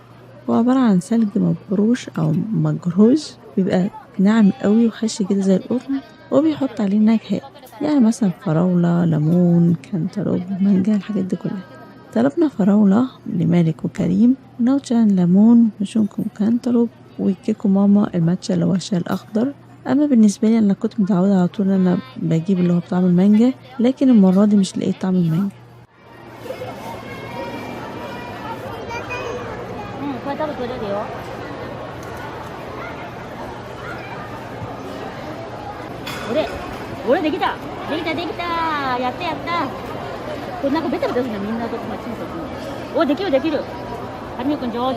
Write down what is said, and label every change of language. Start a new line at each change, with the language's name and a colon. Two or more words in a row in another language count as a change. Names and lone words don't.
Arabic: هو عبارة عن ثلج مبروش أو مجروش، بيبقى ناعم قوي وخش كده زي القطن، وبيحط عليه نكهات، يعني مثلا فراولة، ليمون، كانتالوب، مانجا، الحاجات دي كلها. طلبنا فراولة لمالك وكريم، نوتشان ليمون، مشونكو كانتالوب، وكيكو ماما الماتشا اللي هو الشاي الأخضر. أما بالنسبة لي أنا كنت متعودة على طول أنا بجيب اللي هو بطعم المانجا، لكن المرة دي مش لقيت طعم المانجا.
Japanese: これ多分取れるよ。俺できたやったこれなんかベタベタするのみんなとこまちんとできるはるみくん上手。